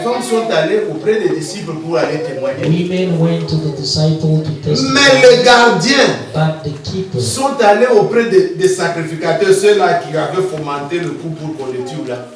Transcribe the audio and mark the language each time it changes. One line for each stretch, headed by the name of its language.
French: femmes sont allées auprès des disciples pour aller témoigner.
English: women went to the disciple to testify.
French: Mais les gardiens
English: But the keepers
French: sont allés auprès des sacrificateurs, ceux-là qui avaient fomenté le coup pour qu'on le tue là.